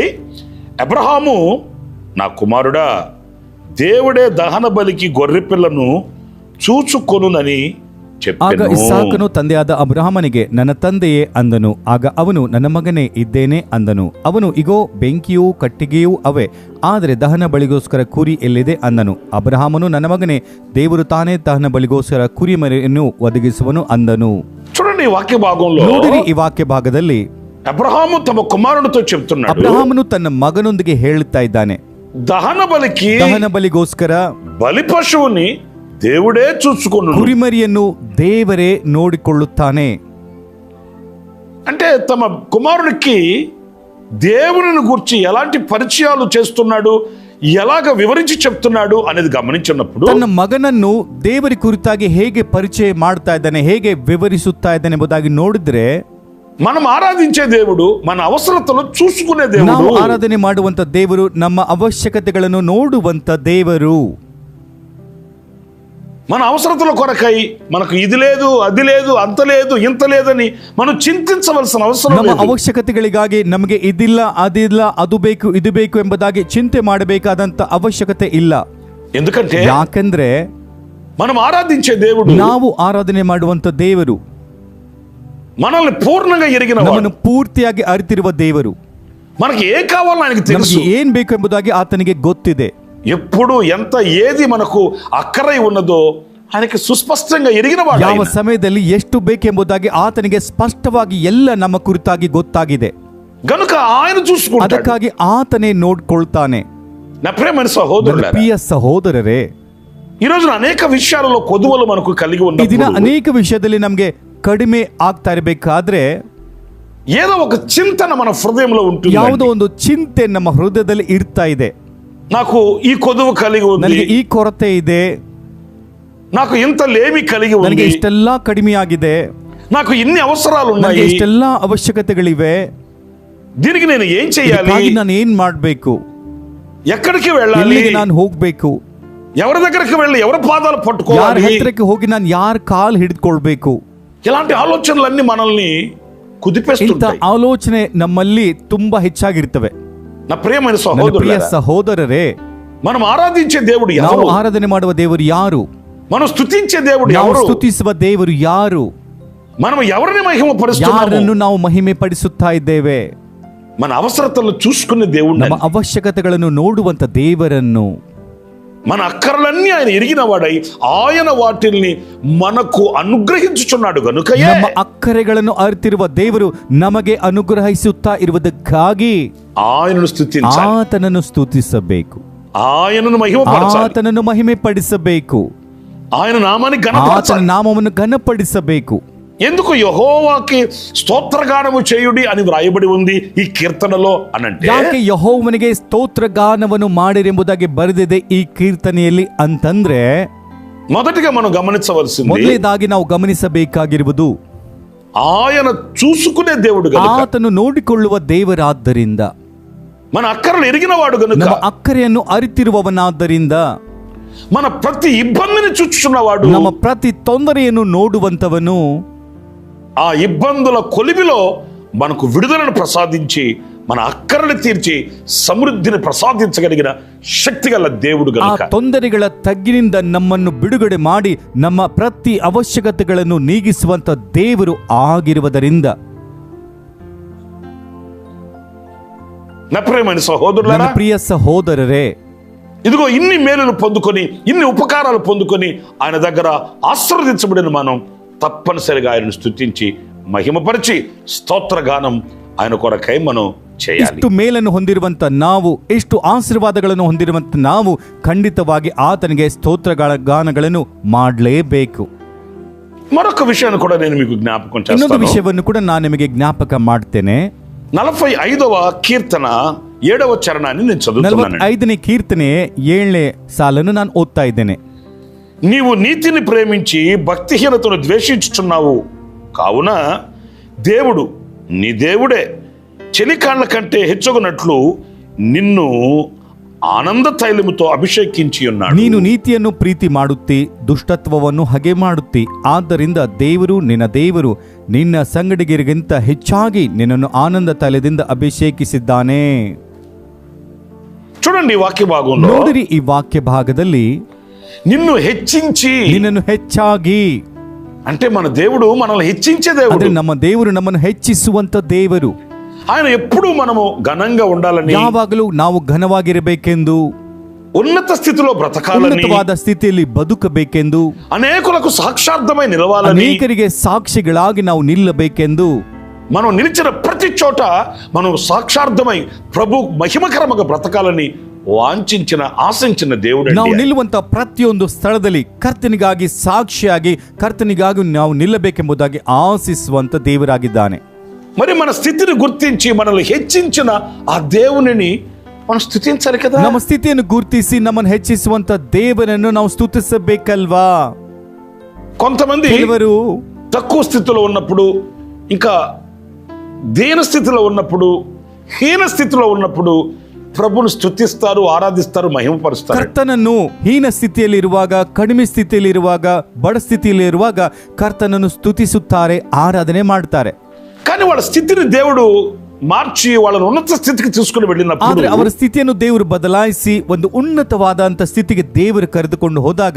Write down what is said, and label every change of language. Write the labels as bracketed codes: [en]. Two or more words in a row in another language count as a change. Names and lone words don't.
[te] అబ్రహాము, నా కుమారుడా, దేవుడే దహన బలికి గొర్రెపిల్లను చూచుకొనునని [kn] ಆಗ [te] చెప్పెను. [kn] ಇಸಾಕನು ತಂದೆಯಾದ ಅಬ್ರಹಾಮನಿಗೆ, ನನ್ನ ತಂದೆಯೇ ಅಂದನು. ಆಗ ಅವನು, ನನ್ನ ಮಗನೇ ಇದ್ದೇನೆ ಅಂದನು. ಅವನು, ಇಗೋ ಬೆಂಕಿಯೂ ಕಟ್ಟಿಗೆಯೂ ಅವೇ, ಆದರೆ ದಹನ ಬಳಿಗೋಸ್ಕರ ಕುರಿ ಎಲ್ಲಿದೆ ಅಂದನು. ಅಬ್ರಹಾಮನು, ನನ್ನ ಮಗನೇ, ದೇವರು ತಾನೇ ದಹನ ಬಳಿಗೋಸ್ಕರ ಕುರಿ ಮರಿಯನ್ನು ಒದಗಿಸುವನು ಅಂದನು. [te] చూడండి, ఈ వాక్య భాగంలో [kn] ನೋಡಿರಿ, ಈ ವಾಕ್ಯ ಭಾಗದಲ್ಲಿ [te] అబ్రహాము తమ కుమారునితో చెప్తున్నాడు, [kn] ಅಬ್ರಹಾಮನು ತನ್ನ ಮಗನೊಂದಿಗೆ ಹೇಳುತ್ತಾ ಇದ್ದಾನೆ, [te] దహన బలికి [kn] ದಹನ ಬಲಿಗೋಸ್ಕರ [te] బలి పశువుని దేవుడే చూసుకొను. [kn] ಕುರಿಮರಿಯನ್ನು ದೇವರೇ ನೋಡಿಕೊಳ್ಳುತ್ತಾನೆ. [te] అంటే తమ కుమారునికి దేవుని గురించి ఎలాంటి పరిచయాలు చేస్తున్నాడు, ఎలాగ వివరించి చెప్తున్నాడు అనేది గమనించినప్పుడు, [kn] ತನ್ನ ಮಗನನ್ನು ದೇವರ ಕುರಿತಾಗಿ ಹೇಗೆ ಪರಿಚಯ ಮಾಡ್ತಾ ಇದ್ದಾನೆ, ಹೇಗೆ ವಿವರಿಸುತ್ತಾ ಇದ್ದಾನೆ ಎಂಬುದಾಗಿ ನೋಡಿದ್ರೆ, [te] మనం ఆరాధించే దేవుడు మన అవసరతలు చూసుకునే దేవుడు. [kn] ನಾವು ಆರಾಧನೆ ಮಾಡುವಂತ ದೇವರು ನಮ್ಮ ಅವಶ್ಯಕತೆಗಳನ್ನು ನೋಡುವಂತ ದೇವರು. [te] మన అవసరతల కొరకై మనకు ఇది లేదు, అది లేదు, అంత లేదు, ఇంత లేదని మనం చింతించవలసిన అవసరం [kn] ನಮ್ಮ [te] లేదు. [kn] ಅವಶ್ಯಕತೆಗಳಿಗಾಗಿ ನಮಗೆ ಇದಿಲ್ಲ, ಅದಿಲ್ಲ, ಅದು ಬೇಕು, ಇದು ಬೇಕು ಎಂಬುದಾಗಿ ಚಿಂತೆ ಮಾಡಬೇಕಾದಂತ ಅವಶ್ಯಕತೆ ಇಲ್ಲ. [te] ఎందుకంటే [kn] ಯಾಕಂದ್ರೆ [te] మనం ఆరాధించే దేవుడు [kn] ನಾವು ಆರಾಧನೆ ಮಾಡುವಂತ ದೇವರು [te] మనల్ని పూర్ణంగా ఎరిగిన [kn] ನಮ್ಮನ್ನು ಪೂರ್ತಿಯಾಗಿ ಅರಿತಿರುವ ದೇವರು. [te] మనకి ఏం కావాలో ఆయనకి [kn] ನಮಗೆ [te] తెలుసు. [kn] ಏನ್ ಬೇಕು ಎಂಬುದಾಗಿ ಆತನಿಗೆ ಗೊತ್ತಿದೆ. [te] ఎప్పుడు ఎంత ఏది మనకు అక్కరై ఉన్నదో ఆయనకి సుస్పష్టంగా ఎరిగిన వాడు [kn] ಯಾವ [te] ఆయన. [kn] ಸಮಯದಲ್ಲಿ ಎಷ್ಟು ಬೇಕೆಂಬುದಾಗಿ ಆತನಿಗೆ ಸ್ಪಷ್ಟವಾಗಿ ಎಲ್ಲ ನಮ್ಮ ಕುರಿತಾಗಿ ಗೊತ್ತಾಗಿದೆ. [te] గనుక ఆయన చూసుకుంటాడు. [kn] ಅದಕ್ಕಾಗಿ ಆತನೇ ನೋಡ್ಕೊಳ್ತಾನೆ. [te] నా ప్రియమైన [kn] ನನ್ನ [te] సహోదరులారా, [kn] ಪ್ರಿಯ ಸಹೋದರರೇ, [te] ఈ రోజున అనేక విషయాలలో కొదువలు మనకు కలిగి [kn] ಈ ದಿನ [te] ఉన్నప్పుడు [kn] ಅನೇಕ ವಿಷಯದಲ್ಲಿ ನಮ್ಗೆ ಕಡಿಮೆ ಆಗ್ತಾ ಇರಬೇಕಾದ್ರೆ [te] ఏదో ఒక చింతన మన హృదయంలో ఉంటుంది. [kn] ಯಾವುದೋ ಒಂದು ಚಿಂತೆ ನಮ್ಮ ಹೃದಯದಲ್ಲಿ ಇರ್ತಾ ಇದೆ. [te] నాకు ఈ కొదువు కలిగి ఉంది, [kn] ನನಗೆ ಈ ಕೊರತೆ ಇದೆ, [te] నాకు ఇంత లేమి కలిగి [kn] ನನಗೆ [te] ఉంది, [kn] ಇಷ್ಟೆಲ್ಲ ಕಡಿಮೆ ಆಗಿದೆ, [te] నాకు ఇన్ని అవసరాలు [kn] ನನಗೆ [te] ఉన్నాయి, [kn] ಇಷ್ಟೆಲ್ಲ ಅವಶ್ಯಕತೆಗಳಿವೆ, [te] దీనికి నేను ఏం చేయాలి, [kn] ಇದಕ್ಕಾಗಿ ನಾನು ಏನ್ ಮಾಡ್ಬೇಕು, [te] ఎక్కడికి వెళ్ళాలి, [kn] ಎಲ್ಲಿಗೆ ನಾನು ಹೋಗ್ಬೇಕು, [te] ఎవరి దగ్గరికి వెళ్ళి ఎవరి పాదాలు [kn] ಯಾರ [te] పట్టుకోవాలి, [kn] ಹತ್ರಕ್ಕೆ ಹೋಗಿ ನಾನು ಯಾರ ಕಾಲ್ ಹಿಡಿದುಕೊಳ್ಬೇಕು. [te] ఇలాంటి ఆలోచనలన్నీ మనల్ని [kn] ಇಂಥ [te] కుదిపేస్తుంటాయి. [kn] ಆಲೋಚನೆ ನಮ್ಮಲ್ಲಿ ತುಂಬಾ ಹೆಚ್ಚಾಗಿರ್ತವೆ. [te] నా ప్రియమైన [kn] ನನ್ನ ಪ್ರಿಯ [te] సహోదరులారా, [kn] ಸಹೋದರರೇ, [te] మనం ఆరాధించే దేవుడు [kn] ನಾವು [te] ఎవరు, [kn] ಆರಾಧನೆ ಮಾಡುವ ದೇವರು ಯಾರು, [te] మనం స్తుతించే దేవుడు [kn] ನಾವು [te] ఎవరు, [kn] ಸ್ತುತಿಸುವ ದೇವರು ಯಾರು, [te] మనం ఎవరిని మహిమపరుస్తున్నాము, [kn] ಯಾರನ್ನು ನಾವು ಮಹಿಮೆ ಪಡಿಸುತ್ತಾ ಇದ್ದೇವೆ, [te] మన అవసరతలను చూసుకునే దేవుడు, [kn] ನಮ್ಮ ಅವಶ್ಯಕತೆಗಳನ್ನು ನೋಡುವಂತ ದೇವರನ್ನು, [te] మన అక్కర్లన్నీ ఆయన ఎరిగిన వాడై ఆయన వాటిల్ని మనకు అనుగ్రహించుచున్నాడు. గనుకయే [kn] ನಮ್ಮ ಅಕ್ಕರೆಗಳನ್ನು ಅರಿತಿರುವ ದೇವರು ನಮಗೆ ಅನುಗ್ರಹಿಸುತ್ತಾ ಇರುವುದಕ್ಕಾಗಿ [te] ఆయనను స్తుతించాలి, [kn] ಆತನನ್ನು ಸ್ತುತಿಸಬೇಕು, [te] ఆయనను మహిమపరచాలి, [kn] ಆತನನ್ನು ಮಹಿಮೆ ಪಡಿಸಬೇಕು, [te] ఆయన నామాన్ని [kn] ಆತನ [te] ఘనపరచాలి. [kn] ನಾಮವನ್ನು ಘನಪಡಿಸಬೇಕು. [te] ఎందుకు యెహోవాకి స్తోత్రగానము చేయుడి అని వ్రాయబడి ఉంది ఈ కీర్తనలో అనంటే, [kn] ಯಾಕೆ ಯೆಹೋವನಿಗೆ ಸ್ತೋತ್ರ ಗಾನವನ್ನು ಮಾಡಿರೆಂಬುದಾಗಿ ಬರೆದಿದೆ ಈ ಕೀರ್ತನೆಯಲ್ಲಿ ಅಂತಂದ್ರೆ, [te] మొదటిగా మనం గమనించవలసింది [kn] ಮೊದಲನೇದಾಗಿ ನಾವು ಗಮನಿಸಬೇಕಾಗಿರುವುದು, [te] ఆయన చూసుకునే దేవుడు గనుక, [kn] ಆತನು ನೋಡಿಕೊಳ್ಳುವ ದೇವರಾದ್ದರಿಂದ, [te] మన అక్కరలు ఎరిగిన వాడు గనుక, [kn] ನಮ್ಮ ಅಕ್ಕರೆಯನ್ನು ಅರಿತಿರುವವನಾದ್ದರಿಂದ, [te] మన ప్రతి ఇబ్బందిని చూచుచున్నవాడు, [kn] ನಮ್ಮ ಪ್ರತಿ ತೊಂದರೆಯನ್ನು ನೋಡುವಂತವನು, [te] ఆ ఇబ్బందుల కొలిమిలో మనకు విడుదలను ప్రసాదించి మన అక్కరలు తీర్చి సమృద్ధిని ప్రసాదించగలిగిన శక్తి గల దేవుడు [kn] ಆ [te] గనుక, [kn] ತೊಂದರೆಗಳ ತಗ್ಗಿನಿಂದ ನಮ್ಮನ್ನು ಬಿಡುಗಡೆ ಮಾಡಿ ನಮ್ಮ ಪ್ರತಿ ಅವಶ್ಯಕತೆಗಳನ್ನು ನೀಗಿಸುವಂತ ದೇವರು ಆಗಿರುವುದರಿಂದ, [te] నా ప్రియమైన [kn] ನನ್ನ [te] సహోదరులారా, [kn] ಪ್ರಿಯ ಸಹೋದರರೇ, [te] ఇదిగో ఇన్ని మేలులు పొందుకొని ఇన్ని ఉపకారాలు పొందుకొని ఆయన దగ్గర ఆశీర్వదించబడిన మనం తప్పనిసరిగా ఆయనను స్తుతించి మహిమపరిచి స్తోత్రగానం ఆయన కొరకై మనం చేయాలి. [kn] ಇಷ್ಟು ಮೇಲನ್ನು ಹೊಂದಿರುವಂತ ನಾವು, ಎಷ್ಟು ಆಶೀರ್ವಾದಗಳನ್ನು ಹೊಂದಿರುವಂತ ನಾವು ಖಂಡಿತವಾಗಿ ಆತನಿಗೆ ಸ್ತೋತ್ರಗಳ ಗಾನಗಳನ್ನು ಮಾಡಲೇಬೇಕು. [te] మరొక విషయాన్ని కూడా నేను మీకు జ్ఞాపకం [kn] ಇನ್ನೊಂದು [te] చేస్తాను. [kn] ವಿಷಯವನ್ನು ಕೂಡ ನಾನು ನಿಮಗೆ ಜ್ಞಾಪಕ ಮಾಡ್ತೇನೆ. [te] 45వ కీర్తన 7వ చరణాన్ని నేను చదువుతున్నాను. [kn] 45ನೇ ಕೀರ್ತನೆ 7ನೇ ಸಾಲನ್ನು ನಾನು ಓದ್ತಾ ಇದ್ದೇನೆ. [te] నీవు నీతిని ప్రేమించి భక్తిహీనతను ద్వేషించుచున్నావు కావున దేవుడు నీ దేవుడే చెలికాళ్ల కంటే హెచ్చుకున్నట్లు నిన్ను ఆనంద తైలముతో అభిషేకించి ఉన్నాడు. [kn] ನೀನು ನೀತಿಯನ್ನು ಪ್ರೀತಿ ಮಾಡುತ್ತಿ, ದುಷ್ಟತ್ವವನ್ನು ಹಗೆ ಮಾಡುತ್ತಿ. ಆದ್ದರಿಂದ ದೇವರು ನಿನ್ನ ಸಂಗಡಿಗರಿಗಿಂತ ಹೆಚ್ಚಾಗಿ ನಿನ್ನನ್ನು ಆನಂದ ತೈಲದಿಂದ ಅಭಿಷೇಕಿಸಿದ್ದಾನೆ. [te] చూడండి ఈ వాక్య భాగంలో, [kn] ನೋಡಿರಿ ಈ ವಾಕ್ಯ ಭಾಗದಲ್ಲಿ [te] నిన్ను హెచ్చించి, [kn] ನಿನ್ನನ್ನು ಹೆಚ್ಚಾಗಿ [te] అంటే మన దేవుడు మనల్ని హెచ్చించే దేవుడు. [kn] ಅಂದ್ರೆ ನಮ್ಮ ದೇವರು ನಮ್ಮನ್ನು ಹೆಚ್ಚಿಸುವಂತ ದೇವರು. [te] ఆయన ఎప్పుడూ మనము ఘనంగా ఉండాలని, [kn] ಯಾವಾಗಲೂ ನಾವು ಘನವಾಗಿರಬೇಕೆಂದು, [te] ఉన్నత స్థితిలో బ్రతకాలని, [kn] ಉನ್ನತವಾದ ಸ್ಥಿತಿಯಲ್ಲಿ ಬದುಕಬೇಕೆಂದು, [te] అనేకులకు సాక్షార్థమై నిలవాలని, [kn] ಅನೇಕರಿಗೆ ಸಾಕ್ಷಿಗಳಾಗಿ ನಾವು ನಿಲ್ಲಬೇಕೆಂದು, [te] మనం నిలిచిన ప్రతి చోట మనం సాక్షార్థమై ప్రభు మహిమకరముగా బ్రతకాలని వాంఛించిన ఆశించిన దేవుడు. [kn] ನಾವು ನಿಲ್ಲುವಂತ ಪ್ರತಿಯೊಂದು ಸ್ಥಳದಲ್ಲಿ ಕರ್ತನಿಗಾಗಿ ಸಾಕ್ಷಿಯಾಗಿ, ಕರ್ತನಿಗಾಗಿ ನಾವು ನಿಲ್ಲಬೇಕೆಂಬುದಾಗಿ ಆಶಿಸುವಂತ ದೇವರಾಗಿದ್ದಾನೆ. [te] మరి మన స్థితిని గుర్తించి మనల్ని హెచ్చించిన ఆ దేవునిని మనం స్తుతించాలి కదా. [kn] ನಮ್ಮ ಸ್ಥಿತಿಯನ್ನು ಗುರುತಿಸಿ ನಮ್ಮನ್ನು ಹೆಚ್ಚಿಸುವಂತ ದೇವರನ್ನು ನಾವು ಸ್ತುತಿಸಬೇಕಲ್ವಾ. [te] కొంతమంది [kn] ಕೆಲವರು [te] తక్కువ స్థితిలో ఉన్నప్పుడు, ఇంకా దీన స్థితిలో ఉన్నప్పుడు, హీన స్థితిలో ఉన్నప్పుడు ప్రభుని స్తుతిస్తారు, ఆరాధిస్తారు, మహిమపరుస్తారు. [kn] ಕರ್ತನನ್ನು ಹೀನ ಸ್ಥಿತಿಯಲ್ಲಿರುವಾಗ, ಕಡಿಮೆ ಸ್ಥಿತಿಯಲ್ಲಿರುವಾಗ, ಬಡ ಸ್ಥಿತಿಯಲ್ಲಿರುವಾಗ ಕರ್ತನನ್ನು ಸ್ತುತಿಸುತ್ತಾರೆ, ಆರಾಧನೆ ಮಾಡ್ತಾರೆ. [te] కానీ వాళ్ళ స్థితిని దేవుడు మార్చి వాళ్ళని ఉన్నత స్థితికి తీసుకుని వెళ్ళినప్పుడు, [kn] ಆದ್ರೆ ಅವರ ಸ್ಥಿತಿಯನ್ನು ದೇವರು ಬದಲಾಯಿಸಿ ಒಂದು ಉನ್ನತವಾದಂತ ಸ್ಥಿತಿಗೆ ದೇವರು ಕರೆದುಕೊಂಡು ಹೋದಾಗ,